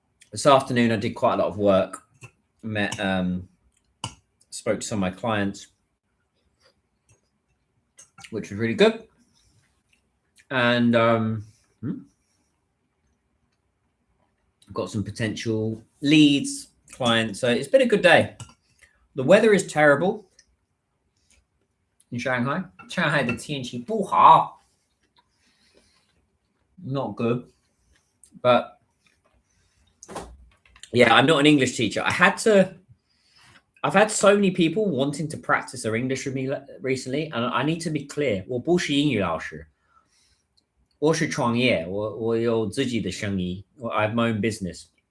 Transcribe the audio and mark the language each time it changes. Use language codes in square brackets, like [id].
[en] This afternoon, I did quite a lot of work. Met, spoke to some of my clients, which was really good. And got some potential leads, clients. So it's been a good day. The weather is terrible in Shanghai. [zh] Shanghai 的天气不好. [en] Not good. But yeah, I'm not an English teacher. I've had so many people wanting to practice their English with me recently, and I need to be clear. [zh] 我不是英语老师，我是创业，我有自己的生意， [en] I have my own business.